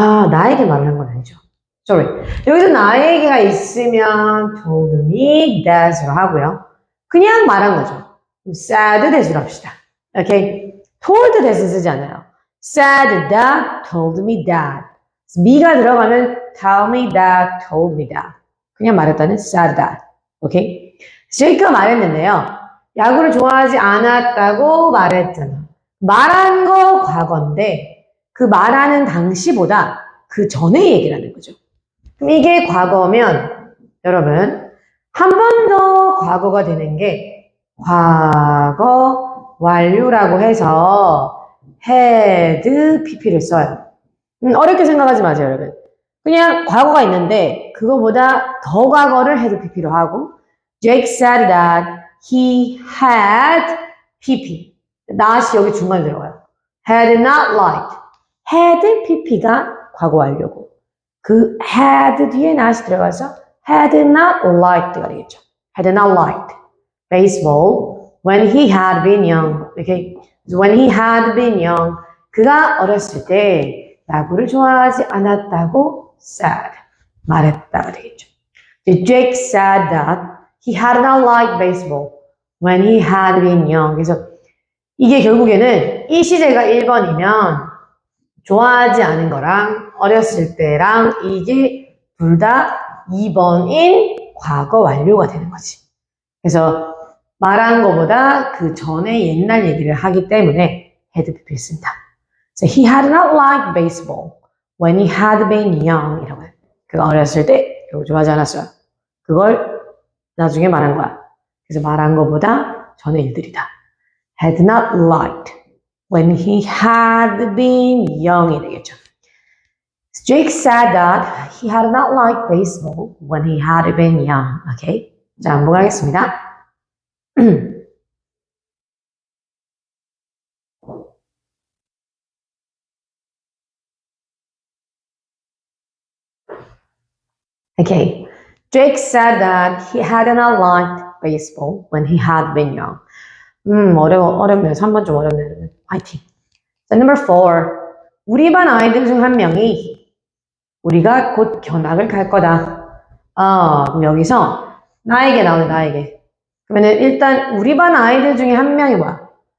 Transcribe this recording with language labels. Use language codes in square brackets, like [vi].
[ko] 나에게 말을 한 건 아니죠. [en] Sorry. [ko] 여기서 나에게가 있으면 told me that으로 하고요. 그냥 말한 거죠. said that으로 합시다. [en] Okay. [ko] told that을 쓰지 않아요. [en] said that, told me that. me가 [ko] 들어가면 [en] tell me that, told me that. [ko] 그냥 말했다는 [en] said that. [ko] 오케이? 제이크가 말했는데요. 야구를 좋아하지 않았다고 말했잖아. 말한 거 과거인데 그 말하는 당시보다 그 전의 얘기를 하는 거죠. 그럼 이게 과거면 여러분 한 번 더 과거가 되는 게 과거 완료라고 해서 had pp를 써요. 어렵게 생각하지 마세요, 여러분. 그냥 과거가 있는데 그거보다 더 과거를 had pp로 하고 [en] Jake said that he had pp. [ko] not이 여기 중간에 들어가요. [en] had not liked. [ko] had pp가 과거 완료고 그 had 뒤에 not이 들어가서 had not liked가 되겠죠. [en] had not liked baseball when he had been young. Okay? So when he had been young, [ko] 그가 어렸을 때 야구를 좋아하지 않았다고 said, 말했다가 되겠죠. [en] Jake said that he had not liked baseball when he had been young. [ko] 그래서 이게 결국에는 이 시제가 1번이면 좋아하지 않은 거랑 어렸을 때랑 이게 둘 다 2번인 과거 완료가 되는 거지. 그래서 말한 거보다 그 전에 옛날 얘기를 하기 때문에 had pp를 쓴다. [en] So he had not liked baseball when he had been young. [ko] 이라고 해요. 그가 어렸을 때 이거 좋아하지 않았어요. 그걸 나중에 말한 거야. 그래서 말한 거보다 전의 일들이다. [en] had not liked when he had been young이 [ko] 되겠죠. [en] Jake said that he had not liked baseball when he had been young. Okay? [ko] 자, 한번 하겠습니다. [en] Okay. Jake said that he had not liked baseball when he had been young. [ko] 어렵네요. 3번 좀 어렵네요. 화이팅. 자, [en] number 4. [ko] 우리 반 아이들 중 한 명이 우리가 곧 견학을 갈 거다. 그럼 여기서 나에게 나오네, 나에게. 그러면은 일단 우리 반 아이들 중에 한 명이 뭐야?